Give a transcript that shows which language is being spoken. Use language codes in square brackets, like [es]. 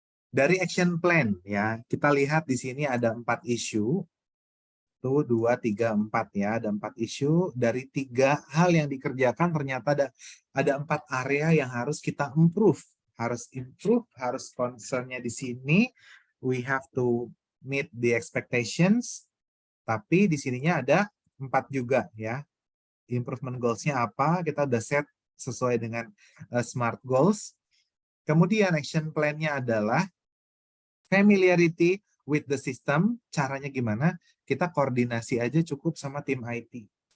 [id] Dari action plan ya, kita lihat di sini ada 4 isu. Tuh 2, 3, 4 ya, ada 4 isu. Dari 3 hal yang dikerjakan ternyata ada 4 area yang harus kita improve. Harus improve, harus concernnya di sini. [en] We have to meet the expectations. [id] Tapi di sininya ada 4 juga ya. Improvement goals-nya apa? Kita udah set sesuai dengan SMART goals. Kemudian action plan-nya adalah [en] familiarity with the system. [id] Caranya gimana? Kita koordinasi aja cukup sama tim IT.